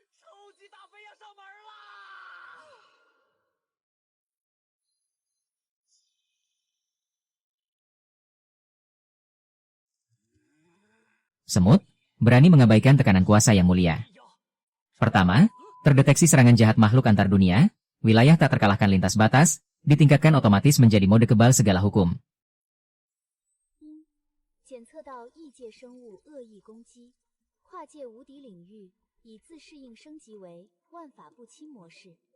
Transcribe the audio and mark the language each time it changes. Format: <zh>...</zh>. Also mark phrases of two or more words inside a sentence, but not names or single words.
<id>Semut, berani mengabaikan tekanan kuasa yang mulia. Pertama, terdeteksi serangan jahat makhluk antar dunia, wilayah tak terkalahkan lintas batas, ditingkatkan otomatis menjadi mode kebal segala hukum.</id> <zh>检测到异界生物恶意攻击，跨界无敌领域已自适应升级为万法不侵模式。</zh>